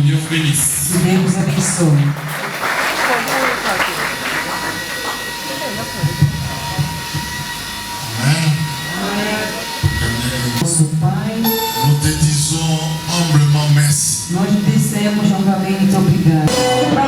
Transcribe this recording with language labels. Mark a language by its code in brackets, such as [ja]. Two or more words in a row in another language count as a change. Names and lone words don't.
[pt] Que Deus abençoe. Nosso Pai, [fr] nous te disons humblement merci. [pt] Nós dissemos novamente obrigado.